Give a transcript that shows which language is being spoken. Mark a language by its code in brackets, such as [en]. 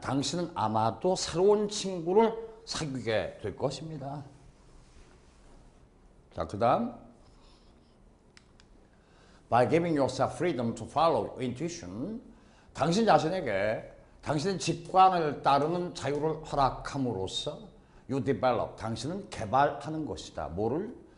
[ko] 당신은 아마도 새로운 친구를 사귀게 될 것입니다. 자, [en] 그 다음 By giving yourself freedom to follow intuition, [ko] 당신 자신에게 당신의 직관을 따르는 자유를 허락함으로써 [en] you develop, [ko] 당신은 개발하는 것이다. 뭐를?